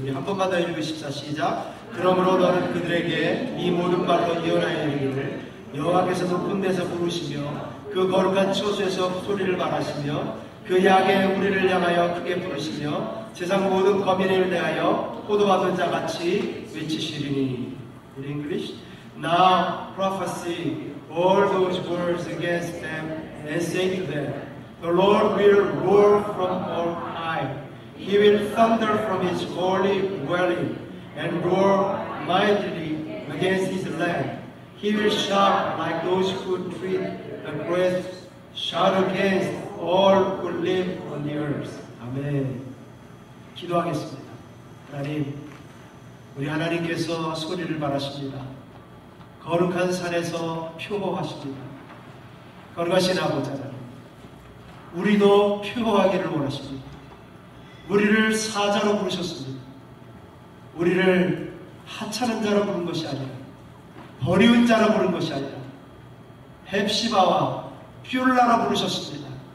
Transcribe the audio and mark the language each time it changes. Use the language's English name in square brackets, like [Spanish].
[Korean] 우리 한 번만 더 읽으십시다. 시작. 그러므로 너는 그들에게 이 모든 말로 예언하여 이르기를 여호와께서 높은 데서 부르시며 그 거룩한 처소에서 소리를 말하시며 그 양의 우리를 향하여 크게 부르시며 세상 모든 거민을 대하여 포도받은 자같이 외치시리니. [English] In English, now prophesy all those words against them and say to them, the Lord will roar from on high. He will thunder from his holy dwelling and roar mightily against his land. He will shout like those who treat the great, shout against all who live on the earth. [Korean] 아멘. 기도하겠습니다. 하나님, 우리 하나님께서 소리를 발하십니다. 거룩한 산에서 표호하십니다. 거룩하신 아버지 하나님, 우리도 표호하기를 원하십니다. 우리를 사자로 부르셨습니다. 우리를 하찮은 자로 부른 것이 아니라 버리운 자로 부른 것이 아니라 헵시바와 뷰라로 부르셨습니다.